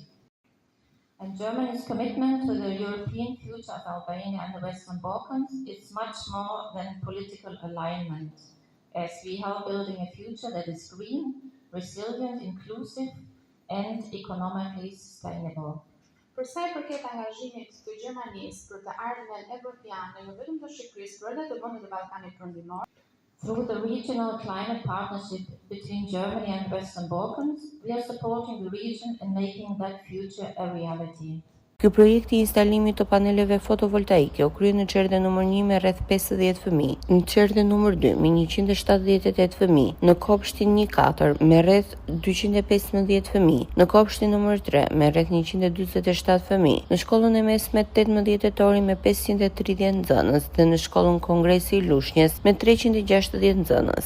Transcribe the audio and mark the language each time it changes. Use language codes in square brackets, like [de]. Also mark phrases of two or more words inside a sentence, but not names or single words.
[en] And Germany's commitment to the European future of Albania and the Western Balkans is much more than political alignment, as we help building a future that is green, resilient, inclusive, and economically sustainable. [sq] Për sa i përket angazhimit të Gjermanisë për të ardhmen evropiane, jo vetëm të Shqipërisë, por edhe të vendeve të Ballkanit Perëndimor, [en] through the regional climate partnership between Germany and Western Balkans, we are supporting the region and making that future a reality. [sq] Ky projekt i instalimit të paneleve fotovoltaike u krye në çerdhe nr. 1 me rreth 50 fëmijë, në çerdhe nr. 2 me 178 fëmijë, në kopshtin 1-4 me rreth 215 fëmijë, në kopshtin nr. 3 me rreth 147 fëmijë, në shkollën e mesme 18 tetori me 530 nxënës dhe në shkollën Kongresi i Lushnjës me 360 nxënës.